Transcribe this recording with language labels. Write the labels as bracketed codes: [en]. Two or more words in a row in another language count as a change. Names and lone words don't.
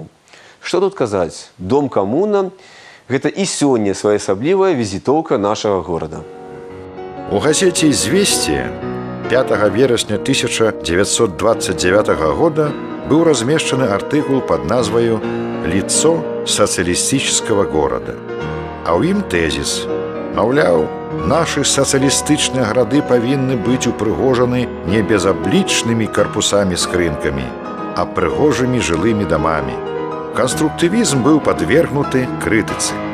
[be] Што тут казаць? Дом-камуна – гэта і сёння своеасаблівая візітоўка нашага горада. У газеце «Известия» 5 верасня 1929 года быў размешчаны артыкул пад назваю «Лицо социалистического города». А ў ім тэзіс. Маўляў, нашы сацыялістычныя гарады павінны быць упрыгожаны не безаблічнымі карпусамі-скрынкамі, а прыгожымі жылымі дамамі. Канструктывізм быў падвергнуты крытыцы.